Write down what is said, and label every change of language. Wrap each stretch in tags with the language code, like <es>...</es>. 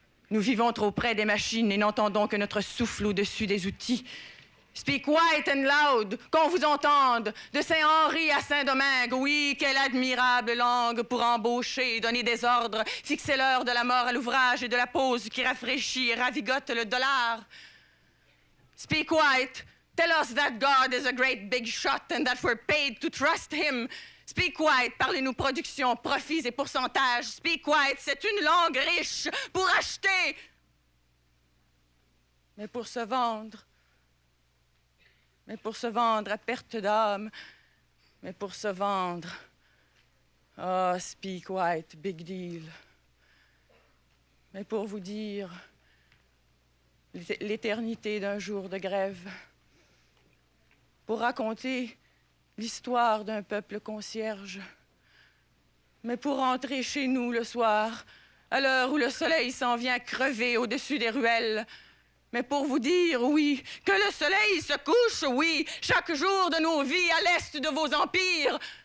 <fr>Nous vivons trop près des machines et n'entendons que notre souffle au-dessus des outils.</fr> <en>Speak white and loud,</en> <fr>qu'on vous entende, de Saint-Henri à Saint-Domingue. Oui, quelle admirable langue pour embaucher, donner des ordres, fixer l'heure de la mort à l'ouvrage et de la pause qui rafraîchit et ravigote le dollar.</fr> <en>Speak white, tell us that God is a great big shot and that we're paid to trust him. Speak white,</en> <fr>parlez-nous production, profits et pourcentages.</fr> <en>Speak white,</en> <fr>c'est une langue riche pour acheter, mais pour se vendre. Mais pour se vendre à perte d'âme, mais pour se vendre. Ah,</fr> <en>speak white, big deal.</en> <fr>Mais pour vous dire l'éternité d'un jour de grève, pour raconter l'histoire d'un peuple concierge, mais pour rentrer chez nous le soir, à l'heure où le soleil s'en vient crever au-dessus des ruelles, mais pour vous dire, oui, que le soleil se couche, oui, chaque jour de nos vies à l'est de vos empires.</fr>